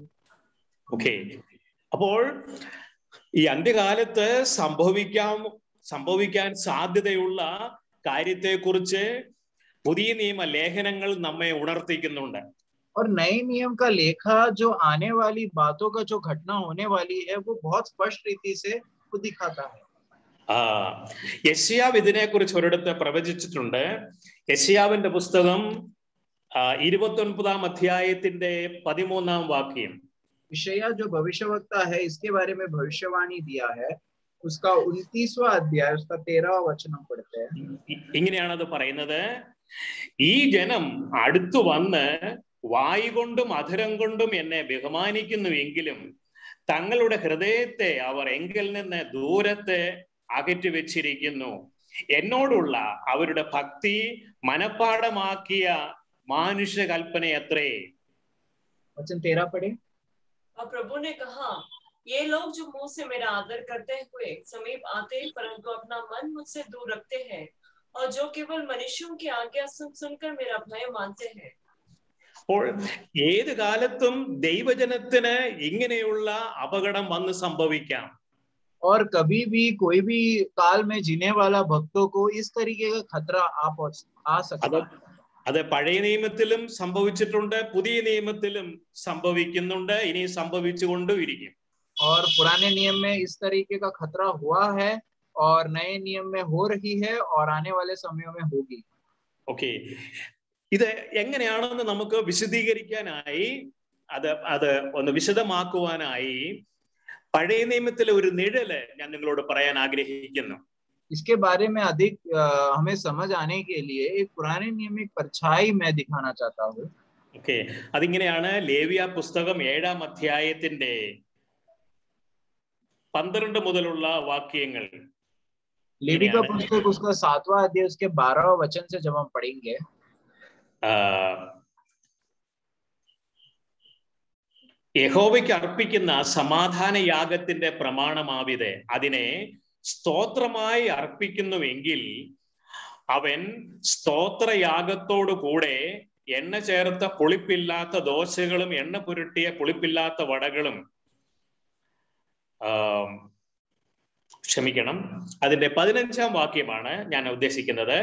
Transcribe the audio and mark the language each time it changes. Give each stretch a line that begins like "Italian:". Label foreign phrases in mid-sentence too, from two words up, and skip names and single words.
Malayalam: ഓക്കെ, അപ്പോൾ ഈ അന്ത്യകാലത്ത് സംഭവിക്കാൻ സാധ്യതയുള്ള കാര്യത്തെക്കുറിച്ച് പുതിയ നിയമ ലേഖനങ്ങൾ നമ്മെ ഉണർത്തിക്കുന്നുണ്ട്.
Hindi: और नए नियम का लेखा जो आने वाली बातों का जो घटना होने वाली है वो बहुत स्पष्ट रीति से वो दिखाता है.
Malayalam: യെശയ്യാവ് ഇതിനെക്കുറിച്ച് ഒരിടത്ത് പ്രവചിച്ചിട്ടുണ്ട്. യെശയ്യാവിന്റെ പുസ്തകം 29 അധ്യായത്തിന്റെ 13 വാക്യം.
Hindi: यशायाह जो भविष्यवक्ता है इसके बारे में भविष्यवाणी दिया है, उसका 29वां अध्याय उसका 13वां वचन हम पढ़ते हैं.
Malayalam: ഇങ്ങനെയാണ് അത് പറയുന്നത്. ഈ ജനം അടുത്തു വന്ന് വായ് കൊണ്ടും അധരം കൊണ്ടും എന്നെ ബഹുമാനിക്കുന്നുവെങ്കിലും തങ്ങളുടെ ഹൃദയത്തെ അവർ എങ്കിൽ നിന്ന് ദൂരത്തെ അകറ്റി വെച്ചിരിക്കുന്നു. എന്നോടുള്ള അവരുടെ ഭക്തി മനപ്പാടമാക്കിയ മാനുഷ്യ കൽപ്പനയത്രേ.
Hindi: वचन 13 पढ़े. और प्रभु ने कहा, ये लोग जो मुंह से मेरा आदर करते हुए समीप आते परंतु अपना मन मुझसे दूर रखते हैं और जो केवल मनुष्यों की आज्ञा सुनकर मेरा भय मानते हैं.
Malayalam: അപ്പോൾ ഏത് കാലത്തും ദൈവജനത്തിന് ഇങ്ങനെയുള്ള അപകടം വന്ന് സംഭവിക്കാം.
Hindi: और कभी भी कोई भी काल में जीने वाला भक्तों को इस तरीके का खतरा आ सकता है.
Malayalam: അത് പഴയ നിയമത്തിലും സംഭവിച്ചിട്ടുണ്ട്, പുതിയ നിയമത്തിലും സംഭവിക്കുന്നുണ്ട്, ഇനി സംഭവിച്ചുകൊണ്ടും ഇരിക്കും.
Hindi: और पुराने नियम में इस तरीके का खतरा हुआ है और नए नियम में हो रही है और आने वाले समयों में होगी.
Malayalam: ഓക്കെ, ഇത് എങ്ങനെയാണെന്ന് നമുക്ക് വിശദീകരിക്കാനായി അത് ഒന്ന് വിശദമാക്കുവാനായി പഴയ നിയമത്തിലെ ഒരു നിഴല് ഞാൻ നിങ്ങളോട് പറയാൻ ആഗ്രഹിക്കുന്നു.
Hindi: इसके बारे में अधिक हमें समझ आने के लिए एक पुराने नियम में परछाई मैं दिखाना चाहता हूँ.
Malayalam: ഓക്കെ, അതിങ്ങനെയാണ്. ലേവ്യ പുസ്തകം 7 അധ്യായത്തിന്റെ 12 മുതലുള്ള വാക്യങ്ങൾ.
Hindi: लेवी का पुस्तक उसका 7वां अध्याय उसके 12वां वचन से जब हम पढ़ेंगे,
Malayalam: യഹോവയ്ക്ക് അർപ്പിക്കുന്ന സമാധാന യാഗത്തിന്റെ പ്രമാണമാവിത്. അതിനെ സ്തോത്രമായി അർപ്പിക്കുന്നുവെങ്കിൽ അവൻ സ്തോത്രയാഗത്തോടു കൂടെ എണ്ണ ചേർത്ത പുളിപ്പില്ലാത്ത ദോശകളും എണ്ണ പുരട്ടിയ പുളിപ്പില്ലാത്ത വടകളും ക്ഷമിക്കണം, അതിന്റെ 15 വാക്യമാണ് ഞാൻ ഉദ്ദേശിക്കുന്നത്.